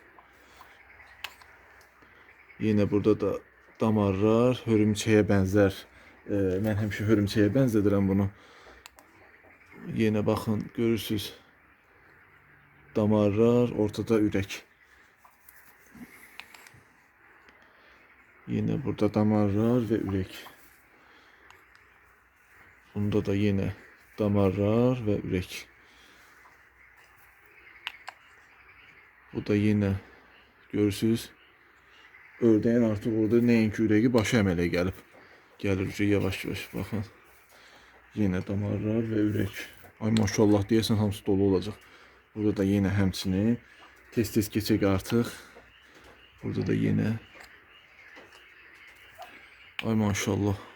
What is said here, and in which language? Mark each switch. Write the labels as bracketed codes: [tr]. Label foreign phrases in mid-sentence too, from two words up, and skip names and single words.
[az] Yine burada da damarlar, hörümçəyə bənzər. Mən həmişə hörümçəyə bənzədirəm bunu. Yine baxın, görürsünüz damarlar, ortada ürək. Yine burada damarlar və ürək. Bunda da yine damarlar ve ürək. Bu da yine görürsünüz. [tr] Ördeğin artık orada [az] nəinki ürəyi başı əmələ gəlib. Gəlir yavaş-yavaş baxın. Yine damarlar ve ürək. Ay maşallah deyəsən hamısı dolu olacaq. Burada da yine həmçinin tez-tez keçək artıq. Burada da yine. Ay maşallah.